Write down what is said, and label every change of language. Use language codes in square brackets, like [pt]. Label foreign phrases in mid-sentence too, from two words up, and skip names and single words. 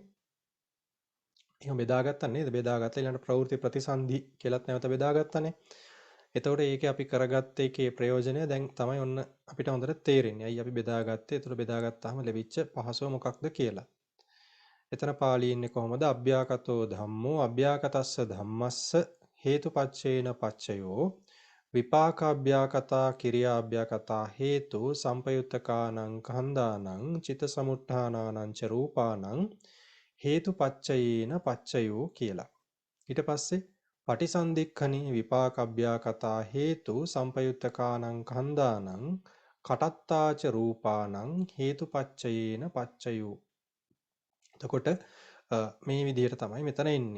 [si] එහෙනම් බෙදාගත්තා නේද? බෙදාගත්තා ඊළඟට ප්‍රවෘත්ති ප්‍රතිසන්ධි කියලාත් නැවත බෙදාගත්තානේ. එතකොට ඒකේ අපි කරගත්ත එකේ ප්‍රයෝජනය දැන් තමයි ඔන්න අපිට හොඳට තේරෙන්නේ. අයි අපි බෙදාගත්තේ. ඒතර බෙදාගත්තාම ලැබිච්ච පහසුව මොකක්ද කියලා. එතන පාළියේ ඉන්නේ කොහොමද? [pi] අභ්‍යාකතෝ ධම්මෝ අභ්‍යාකතස්ස ධම්මස්ස හේතුපච්චේන පච්චයෝ විපාකාභ්‍යාකතා කිරියාභ්‍යාකතා හේතු සංපයුත්තකානං කන්දානං චිත්ත සමුත්ථානානං ච රූපානං හේතුපච්චයේන පච්චයෝ කියලා. ඊට පස්සේ පටිසන්ධික්ඛනී විපාකභ්‍යාකතා හේතු සංපයුත්තකානං කන්දානං කටත්තාච රූපානං හේතුපච්චයේන පච්චයෝ. [si] එතකොට මේ විදිහට තමයි මෙතන එන්නේ.